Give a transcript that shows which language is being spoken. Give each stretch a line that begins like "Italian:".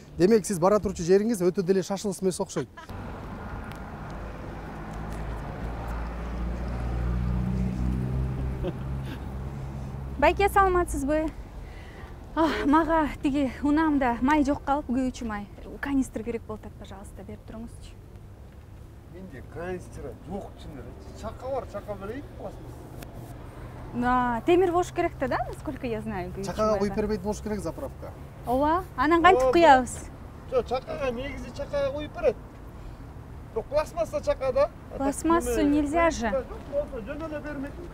Kyrgyz: Демек сиз бара турчу жериңиз өтө деле шашылыс эмес окшойт. Байке, саламатсызбы? Мага тиги унаамда май жок калып, күйүүчү май. Канистр керек болуп атат, пожалуйста, берип туруңузчу. Менде канистр жок чынында. Чака бар, чака берейин пластмасс. Темир болуш керек да,
Russian: насколько я знаю.
Kyrgyz: Чакага коюп бербейт болуш керек заправка. Ооба, анан кантип куябыз? Жок, чакага негизи чакага коюп берет. Бирок пластмасса чакада.
Russian: Пластмассу нельзя же.
Kyrgyz: Жөн эле бермейт.